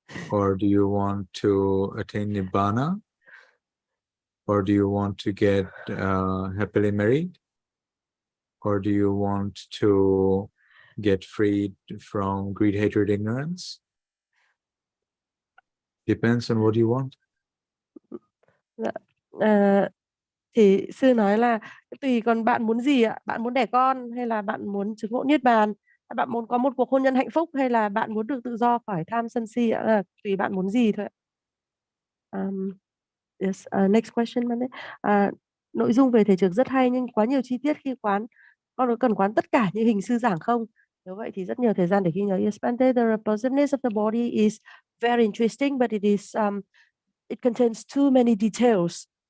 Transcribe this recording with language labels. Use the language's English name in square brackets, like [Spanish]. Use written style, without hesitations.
[English] Or do you want to attain Nibbana? Or do you want to get happily married? Or do you want to get freed from greed, hatred, ignorance? Depends on what you want. [Vietnamese] Thì sư nói là tùy, còn bạn muốn gì ạ? Bạn muốn đẻ con hay là bạn muốn chứng ngộ niết bàn? Bạn muốn có một cuộc hôn nhân hạnh phúc hay là bạn muốn được tự do khỏi tham sân si ạ? Là tùy bạn muốn gì thôi ạ. [English] Yes, next question. [Vietnamese] Nội dung về thể trực rất hay nhưng quá nhiều chi tiết khi quán. Con cần quán tất cả những hình sư giảng không? Nếu vậy thì rất nhiều thời gian để ghi nhớ. [English] Yes, Bante, the repulsiveness of the body is very interesting, but it contains too many details.